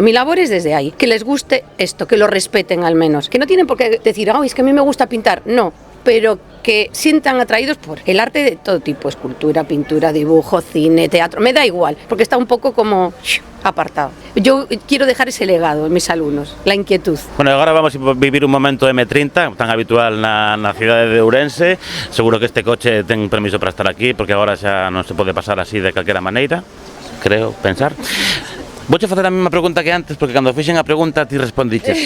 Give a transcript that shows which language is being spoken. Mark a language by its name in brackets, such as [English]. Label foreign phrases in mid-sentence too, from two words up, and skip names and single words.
[Spanish] Mi labor es desde ahí, que les guste esto, que lo respeten al menos, que no tienen por qué decir, es que a mí me gusta pintar, no, pero que sientan atraídos por el arte de todo tipo, escultura, pintura, dibujo, cine, teatro, me da igual, porque está un poco como apartado. Yo quiero dejar ese legado en mis alumnos, la inquietud. [Galician] Bueno, agora vamos a vivir un momento M30, tan habitual na cidade de Ourense. Seguro que este coche ten permiso para estar aquí, porque agora xa non se pode pasar así de calquera maneira, creo, pensar. Vouche facer a mesma pregunta que antes, porque cando fixen a pregunta ti respondiches.